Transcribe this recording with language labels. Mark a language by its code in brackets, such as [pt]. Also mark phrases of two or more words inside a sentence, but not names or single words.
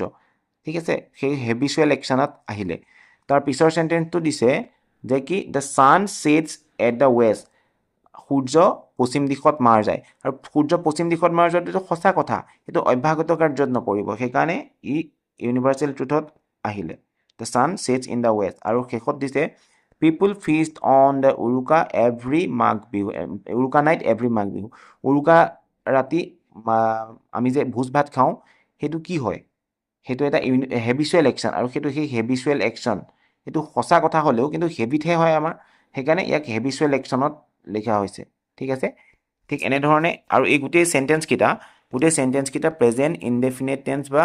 [as] ঠিক আছে, সেই [en] habitual action [as] আহিলে। তাৰ পিছৰ চেণ্টেন্সটো দিছে যে কি [en] the sun sets at the west, [as] সূৰ্য পশ্চিম দিশত মাৰ যায়, আৰু সূৰ্য পশ্চিম দিশত মাৰ যোৱাটো সঁচা কথা, সেইটো অভ্যাসগত কাৰ্যত নপৰিব, সেইকাৰণে ই [en] universal truth [as] আহিলে, [en] the sun sets in the west. [as] আৰু শেষত দিছে [en] People feast on the Uruka every Magh Bihu. Uruka night every Magh Bihu. [as] Uruka ৰাতি আমি যে ভোজ ভাত খাওঁ সেইটো কি হয় সেইটো এটা [en] habitual action [as] আৰু সেইটো সেই [en] habitual action [as] সেইটো সঁচা কথা হ'লেও কিন্তু হেবিটহে হয় আমাৰ সেইকাৰণে ইয়াক [en] habitual action [as] লিখা হৈছে ঠিক আছে ঠিক এনেধৰণে আৰু এই গোটেই চেণ্টেন্সকেইটা [en] present indefinite tense [as] বা